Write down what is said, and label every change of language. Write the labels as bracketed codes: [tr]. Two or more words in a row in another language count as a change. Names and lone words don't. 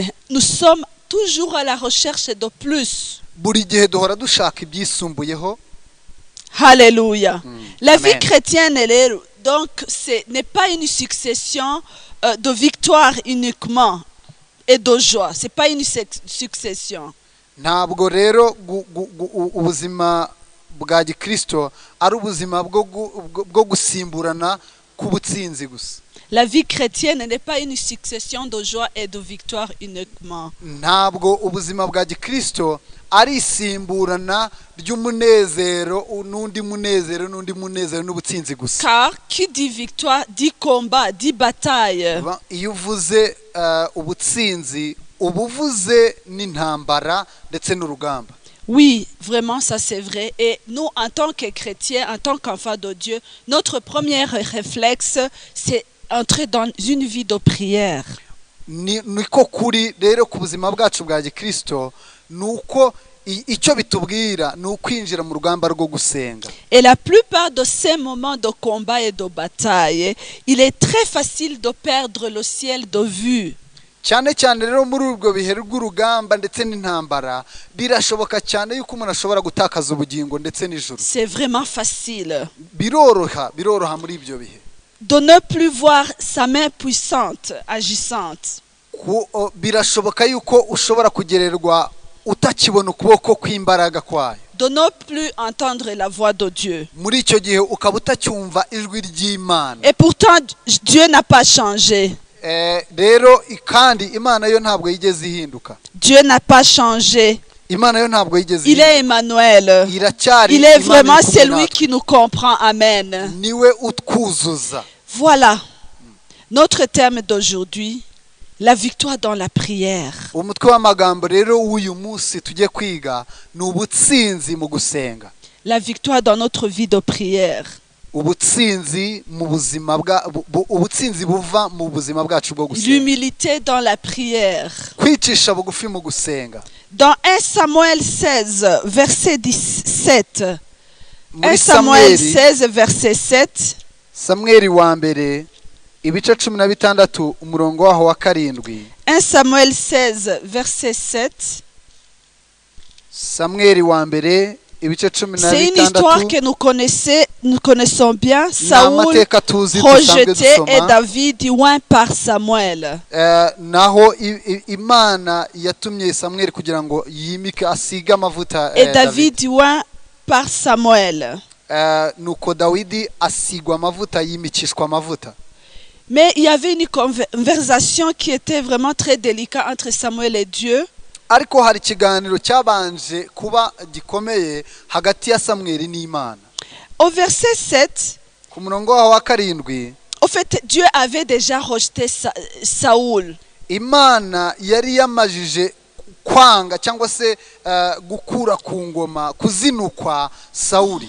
[fr] Nous sommes toujours à la recherche de plus. Alléluia. La vie chrétienne, elle est Donc, ce n'est pas une succession de victoires uniquement et de joie. Ce n'est pas une succession. [rw] ntabwo rero ubuzima bwa gikristo ari ubuzima bwo gusimburana k'ubutsinzi gusa. [fr] La vie chrétienne n'est pas une succession de joie et de victoire uniquement. [rw] ntabwo ubuzima bwa gikristo ari isimburana ry'umunezero n'undi munezero n'ubutsinzi gusa. [fr] Car qui dit victoire dit combat, dit bataille. [rw] iyo uvuze ubutsinzi uba uvuze n'intambara ndetse n'urugamba. [fr] Oui, vraiment, ça c'est vrai. Et nous, en tant que chrétiens, en tant qu'enfants de Dieu, notre premier réflexe, c'est entrer dans une vie de prière. [rw] niko kuri rero ku buzima bwacu bwa gikristo nuko icyo bitubwira ni ukwinjira mu rugamba rwo gusenga. [fr] Et la plupart de ces moments de combat et de bataille, il est très facile de perdre le ciel de vue. [rw] cyane cyane rero muri ubwo bihe rw'urugamba ndetse n'intambara birashoboka cyane yuko umuntu ashobora gutakaza ubugingo ndetse n'ijuru. [fr] C'est vraiment facile. [rw] biroroha muri ibyo bihe. [fr] De ne plus voir sa main puissante agissante. [rw] birashoboka yuko ushobora kugererwa utakibona ukuboko kw'imbaraga kwayo. [fr] De ne plus entendre la voix de Dieu. [rw] muri icyo gihe ukaba utacyumva ijwi ry'Imana. [fr] Et pourtant Dieu n'a pas changé. [rw] rero kandi Imana yo ntabwo yigeze ihinduka. [fr] Dieu n'a pas changé. [rw] Imana yo ntabwo yigeze [fr] Il est Emmanuel. Il est vraiment celui qui nous comprend. Amen. [rw] niwe utwuzuza. [fr] Voilà notre terme d'aujourd'hui, la victoire dans la prière. [rw] umutwe w'amagambo rero w'uyu munsi tugiye kwiga ni ubutsinzi mu gusenga. [fr] La victoire dans notre vie de prière. [rw] ubutsinzi mu buzima ubutsinzi buva mu buzima bwacu bwo gusenga. [fr] L'humilité dans la prière. [rw] kwicisha bugufi mu gusenga. [fr] Dans 1 Samuel 16 verset 17. 1 [rw] muri [fr] Samuel 16 verset 7. [rw] Samweli wa mbere ibice 16 umurongo waho wa 7. [fr] 1 Samuel 16 verset 7. [rw] Samweli wa mbere ibice 16. [fr] C'est une histoire que nous connaissons bien. Saoul rejeté et David oint par Samuel. [rw] naho Imana yatumye Samweli kugira ngo yimike asige amavuta. [fr] Et David oint par Samuel. [rw] nuko Dawidi asigwa amavuta yimikishwa amavuta. [fr] Mais il y avait une conversation qui était vraiment très délicate entre Samuel et Dieu. [rw] ariko hari ikiganiro cyabanje kuba gikomeye hagati ya Samweli n'Imana. [fr] Au verset 7, [rw] ku murongo waho wa 7, [fr] en fait, Dieu avait déjà rejeté Saoul. [rw] Imana yari yamajije kwanga cyangwa se gukura ku ngoma kuzinukwa Sauli.